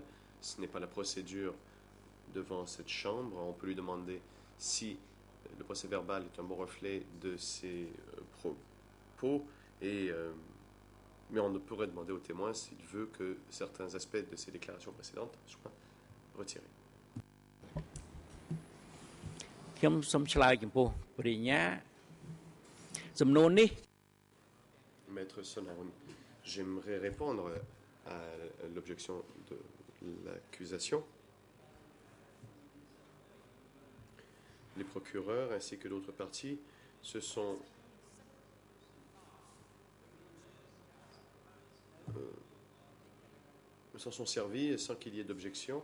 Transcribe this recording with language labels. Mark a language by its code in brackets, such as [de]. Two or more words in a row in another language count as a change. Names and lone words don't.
[fr] Ce n'est pas la procédure devant cette chambre. On peut lui demander si le procès verbal est un bon reflet de ses propos, mais on ne pourrait demander au témoin s'il veut que certains aspects de ses déclarations précédentes soient retirés. [km] ខ្ញុំសូមឆ្លើយចំពោះបរិញ្ញាសំណួរនេះ [fr] Maître Sonarum, j'aimerais répondre à l'objection de l'accusation. Les procureurs ainsi que d'autres parties s'en sont servis sans qu'il y ait d'objection.